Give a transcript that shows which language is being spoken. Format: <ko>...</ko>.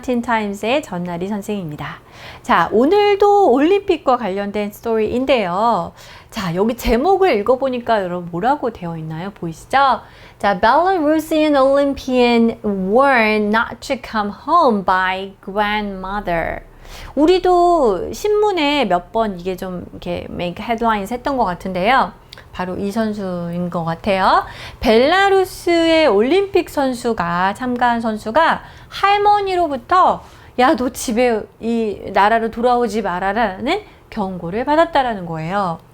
<ko>틴타임스의 전나리 선생입니다. 자, 오늘도 올림픽과 관련된 스토리인데요. 자, 여기 제목을 읽어보니까 여러분 뭐라고 되어 있나요? 보이시죠?</ko> <en>자, Belarusian Olympian warned not to come home by grandmother.</en> <ko>우리도 신문에 몇 번 이게 좀 이렇게</ko> <en>make headlines</en> <ko>했던 것 같은데요. 바로 이 선수인 것 같아요. 벨라루스의 올림픽 선수가 참가한 선수가 할머니로부터 야, 너 집에 이 나라로 돌아오지 말아라는 경고를 받았다라는 거예요.</ko>